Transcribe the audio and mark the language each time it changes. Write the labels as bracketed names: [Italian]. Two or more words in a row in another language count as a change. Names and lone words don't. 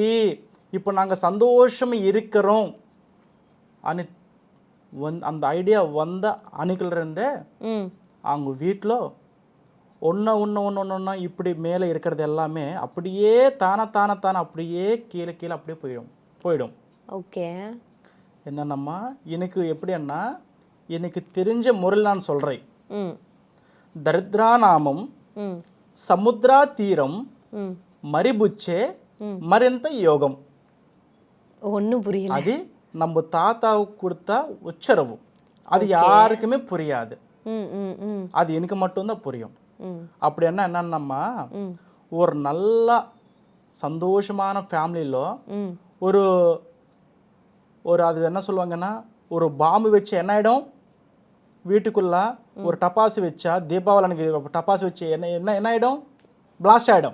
[Tamil] இப்போ நாங்க சந்தோஷமா இருக்கிறோம் அந்த ஐடியா வந்த அன்னைக்குல இருந்தே அவங்க வீட்டில் ஒன்று இப்படி மேலே இருக்கிறது எல்லாமே அப்படியே தானே அப்படியே கீழே அப்படியே போயிடும். ஓகே. என்னன்னம்மா, எனக்கு எப்படின்னா, எனக்கு தெரிஞ்ச முறையில் நான் சொல்கிறேன். [Telugu] దరిద్రానామం సముద్రా తీరం మరిబుచ్చే మరింత యోగం. [Tamil] ஒன்றும் புரியல. அது நம்ம தாத்தாவுக்கு கொடுத்த உச்சரவு. அது யாருக்குமே புரியாது. அது எனக்கு மட்டும்தான் புரியும். அப்படி என்னன்னா, ஒரு நல்ல சந்தோஷமான ஃபேமிலியில் ஒரு ஒரு அது என்ன சொல்லுவாங்கன்னா, ஒரு பாம்பு வச்சு என்ன ஆகிடும், வீட்டுக்குள்ள ஒரு டப்பாசு வச்சா, தீபாவளி அன்னைக்கு டப்பாசு வச்சு என்ன என்ன என்ன ஆகிடும், பிளாஸ்ட் ஆகிடும்.